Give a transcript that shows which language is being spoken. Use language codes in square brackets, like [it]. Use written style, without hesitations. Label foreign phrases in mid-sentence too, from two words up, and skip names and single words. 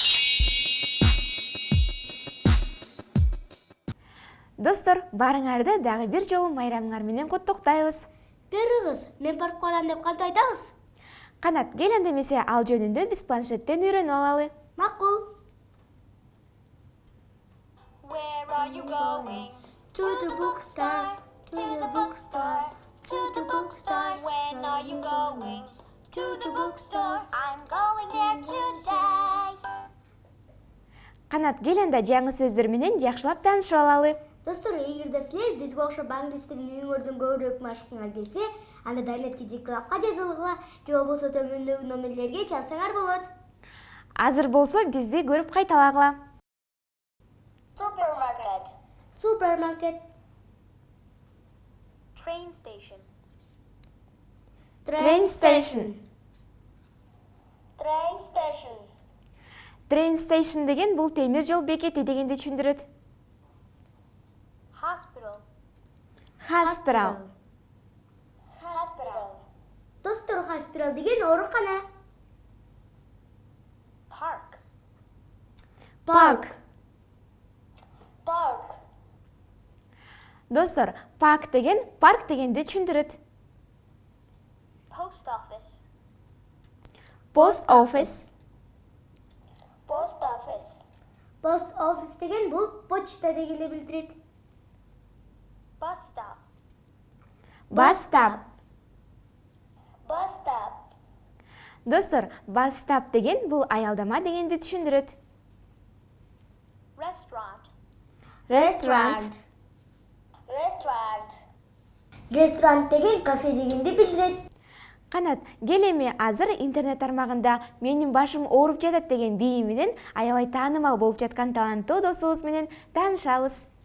[ky] Достор, барыңарды дагы бир жолу майрамыңар менен коттоктойбуз. Бериңиз, мен барып калам деп кантип айтабыз? Канат, кел анда эмесе ал жөнүндө биз планшеттен үйрөнүп алалы. Макул. [en] Where are you going? To the bookstore, to the bookstore, to the bookstore. When are you going? To the bookstore. I'm going there today. [ky] Канат, кел анда жаңы сөздөр менен жакшылап таанышып алалы. Достор, эгерде силер бизге окшоп англис тилин үйрөнгөндөн көбүрөөк машыгыңар келсе, анда Дайлет Кидик клубка жазылгыла, же болбосо төмөндөгү номерлерге чалсаңар болот. Азыр болсо бизди көрүп кайталагыла. [en] Supermarket. [ky] Супермаркет. [en] Train station. Train station. Train station. Train station [ky] деген бул темир жол бекети дегенди түшүндүрөт. [en] Hospital. Hospital. Hospital. [ky] Достор, hospital деген оорукана. [en] Park. Park. Park. [ky] Достор, парк деген парк дегенди түшүндүрөт. [en] Post office. Post office. Post office. Post office [ky] деген бул почта дегенди билдирет. [en] Bus stop. Bus stop. Bus stop. [ky] Достор, [en] bus stop [ky] деген бул аялдама дегенди түшүндүрөт. [en] Restaurant. Restaurant. Restaurant. [ky] Ресторант деген кафе дегенди билдирет. Канат, кел эми азыр интернет тармагында менин башым ооруп жатат деген бийи менен аябай таанымал болуп жаткан таланттуу досубуз менен таанышабыз.